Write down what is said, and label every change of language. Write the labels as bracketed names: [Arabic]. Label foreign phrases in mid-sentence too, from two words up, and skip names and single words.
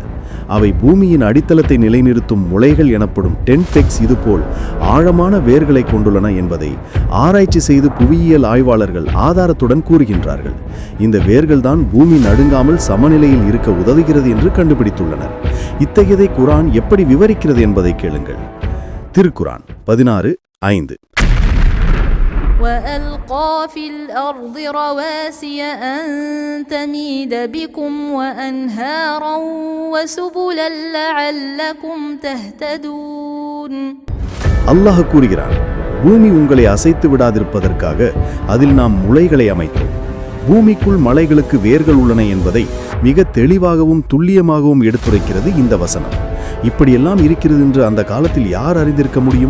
[Tamil] அவை பூமியின் அடித்தளத்தை நிலைநிறுத்தும் முளைகள் எனப்படும் டென்டெக்ஸ் இதுபோல் ஆழமான வேர்களை கொண்டுள்ளன என்பதை ஆராய்ச்சி செய்து புவியியல் ஆய்வாளர்கள் ஆதாரத்துடன் கூறுகின்றார்கள். இந்த வேர்கள்தான் பூமி நடுங்காமல் சமநிலையில் இருக்க உதவுகிறது என்று கண்டுபிடித்துள்ளனர். இத்தகையதை குர்ஆன் எப்படி விவரிக்கிறது என்பதை கேளுங்கள். திருக்குர்ஆன் 16:5. [Arabic] وَأَلْقَى فِي الْأَرْضِ رَوَاسِيَ أَن تَمِيدَ بِكُمْ وَأَنْهَارًا وَسُبُلًا لَعَلَّكُمْ تَهْتَدُونَ. [Tamil] அல்லாஹ் கூறுகிறான், பூமி உங்களை அசைத்து விடாதிருப்பதற்காக அதில் நாம் முளைகளை அமைத்தோம். பூமிக்குள் மலைகளுக்கு வேர்கள் உள்ளன என்பதை மிக தெளிவாகவும் துல்லியமாகவும் எடுத்துரைக்கிறது இந்த வசனம். இப்படியெல்லாம் இருக்கிறது என்று அந்த காலத்தில் யார் அறிந்திருக்க முடியும்?